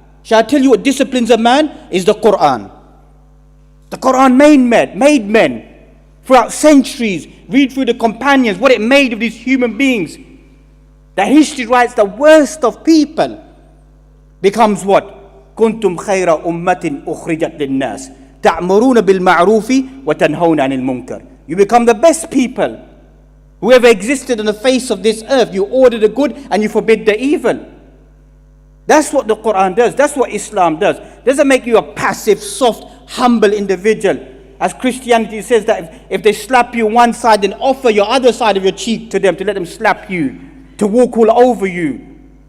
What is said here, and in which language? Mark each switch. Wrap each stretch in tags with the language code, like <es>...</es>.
<en>Shall I tell you what disciplines a man? Is the Quran. The Quran made men throughout centuries. Read through the companions, what it made of these human beings. That history writes the worst of people becomes what?</en> <ar>كنتم خير أمة أخرجت للناس تأمرون بالمعروف وتنهون عن المنكر.</ar> <en>You become the best people. Whoever existed on the face of this earth, you order the good and you forbid the evil. That's what the Quran does. That's what Islam does. It doesn't make you a passive, soft, humble individual. As Christianity says that if they slap you on one side, then offer your other side of your cheek to them to let them slap you, to walk all over you.</en>